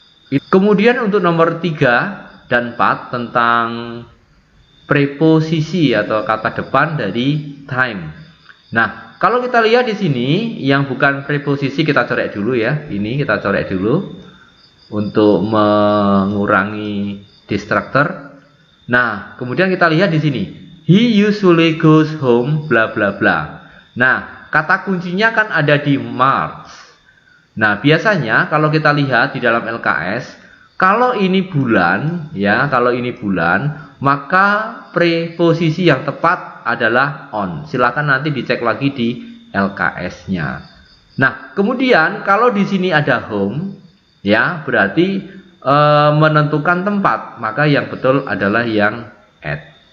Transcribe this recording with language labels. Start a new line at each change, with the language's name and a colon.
Indonesian: Kemudian untuk nomor 3 dan 4 tentang preposisi atau kata depan dari time. Nah, kalau kita lihat di sini yang bukan preposisi kita coret dulu ya. Ini kita coret dulu untuk mengurangi distractor. Nah, kemudian kita lihat di sini.
English: He usually goes home bla bla bla.
Indonesian: Nah, kata kuncinya kan ada di March. Nah, biasanya kalau kita lihat di dalam LKS, kalau ini bulan ya, kalau ini bulan, maka preposisi yang tepat adalah on. Silakan nanti dicek lagi di LKS-nya. Nah, kemudian kalau di sini ada home ya, berarti menentukan tempat, maka yang betul adalah yang at.